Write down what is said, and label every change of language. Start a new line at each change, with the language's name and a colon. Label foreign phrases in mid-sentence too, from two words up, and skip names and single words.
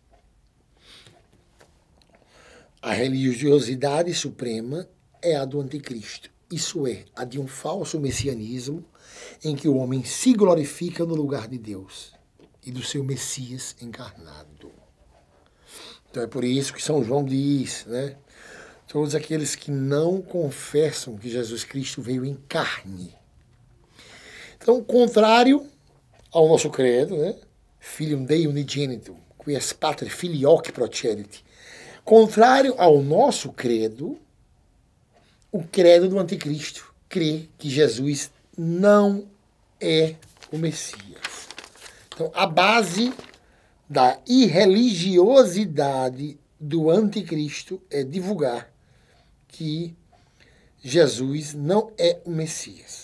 Portuguese: A religiosidade suprema é a do anticristo, isso é, a de um falso messianismo em que o homem se glorifica no lugar de Deus e do seu Messias encarnado. Então é por isso que São João diz, né? Todos aqueles que não confessam que Jesus Cristo veio em carne. Então, contrário ao nosso credo, né?
Latin: Filium Dei unigenitum, quies Pater filioque procedit.
Portuguese: Contrário ao nosso credo, o credo do anticristo crê que Jesus não é o Messias. Então, a base da irreligiosidade do anticristo é divulgar que Jesus não é o Messias.